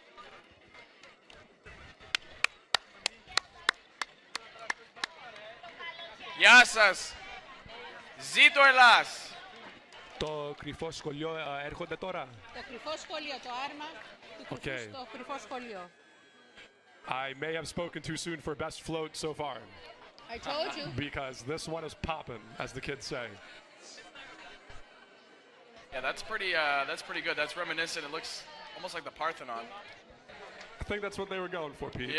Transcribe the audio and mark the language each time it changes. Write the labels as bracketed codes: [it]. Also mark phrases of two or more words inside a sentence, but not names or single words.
[el] Γεια σας! Ζήτω Ελλάς! Το κρυφό σχολείο έρχονται τώρα. Το κρυφό σχολείο, το άρμα του το κρυφό σχολείο. [en] I may have spoken too soon for best float so far. I told you. Because this one is popping, as the kids say. Yeah, that's pretty good. That's reminiscent. It looks almost like the Parthenon. I think that's what they were going for, Pete.